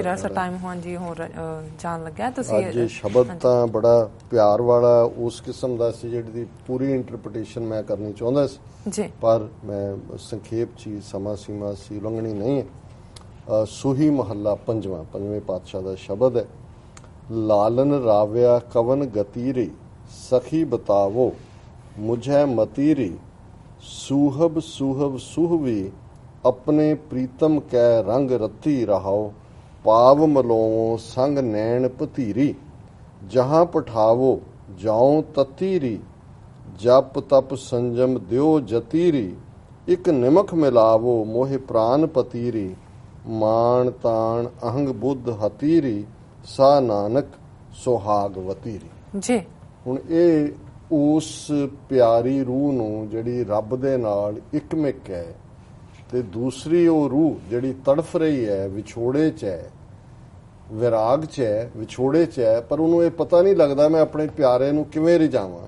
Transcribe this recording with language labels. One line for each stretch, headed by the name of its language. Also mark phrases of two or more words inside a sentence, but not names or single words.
Punjabi: ਰਾਸਾ ਟਾਈਮ ਹੋਣ ਜੀ ਹੋਰ ਜਾਣ ਲੱਗਾ ਤੁਸੀਂ ਅੱਜ ਸ਼ਬਦ ਤਾਂ ਬੜਾ ਪਿਆਰ ਵਾਲਾ ਉਸ ਕਿਸਮ ਦਾ ਸੀ ਜਿਹੜੀ ਪੂਰੀ ਇੰਟਰਪ੍ਰੀਟੇਸ਼ਨ ਮੈਂ ਕਰਨੀ ਚਾਹੁੰਦਾ ਸੀ ਪਰ ਮੈਂ ਸੰਖੇਪ 'ਚ ਸਮਾਂ ਸੀਮਾ ਸੀ ਉਲੰਘਣੀ ਨਹੀਂ ਹੈ। ਸੂਹੀ ਮਹੱਲਾ ਪੰਜਵੇਂ ਪਾਤਸ਼ਾਹ ਦਾ ਸ਼ਬਦ ਹੈ। ਲਾਲਨ ਰਾਵਿਆ ਕਵਨ ਗਤੀਰੀ ਸਖੀ ਬਤਾਵੋ ਮੁਝੇ ਮਤੀਰੀ ਸੂਹਬ ਸੂਹਬ ਸੂਹਵੀ ਅਪਨੇ ਪ੍ਰੀਤਮ ਕੈ ਰੰਗ ਰਤੀ ਰਹਾਉ ਪਾਵ ਮਲੋਵਉ ਸੰਗ ਨੈਨ ਪਤੀਰੀ ਜਹਾਂ ਪਠਾਵਹੁ ਜਾਉ ਤਤੀਰੀ ਜਪ ਤਪ ਸੰਜਮ ਦੇਉ ਜਤੀਰੀ ਇਕ ਨਿਮਖ ਮਿਲਾਵਹੁ ਮੋਹਿ ਪ੍ਰਾਨ ਪਤੀਰੀ ਮਾਣੁ ਤਾਣੁ ਅਹੰ ਬੁਧਿ ਹਤੀਰੀ ਸਾ ਨਾਨਕ ਸੋਹਾਗਵਤੀਰੀ ਜੀ। हुण ਇਹ ਉਸ ਪਿਆਰੀ ਰੂਹ ਨੂੰ ਜਿਹੜੀ ਰੱਬ ਦੇ ਨਾਲ ਇਕਮਿਕ ਹੈ ਤੇ ਦੂਸਰੀ ਉਹ ਰੂਹ ਜਿਹੜੀ ਤੜਫ ਰਹੀ ਹੈ ਵਿਛੋੜੇ 'ਚ ਹੈ ਵਿਰਾਗ 'ਚ ਹੈ ਵਿਛੋੜੇ 'ਚ ਹੈ ਪਰ ਉਹਨੂੰ ਇਹ ਪਤਾ ਨਹੀਂ ਲੱਗਦਾ ਮੈਂ ਆਪਣੇ ਪਿਆਰੇ ਨੂੰ ਕਿਵੇਂ ਰਿਝਾਵਾਂ।